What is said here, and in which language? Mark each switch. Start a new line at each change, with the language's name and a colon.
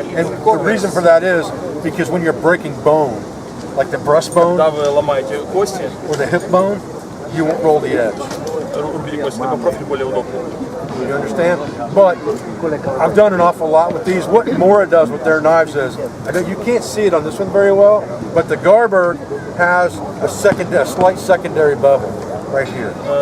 English: And the reason for that is because when you're breaking bone, like the breastbone
Russian: Когда вы ломаете кости,
English: or the hip bone, you won't roll the edge.
Russian: рубите кости, такой профиль более удобный.
English: You understand? But I've done an awful lot with these. What Mora does with their knives is, I know you can't see it on this one very well, but the Garberg has a slight secondary bevel right here.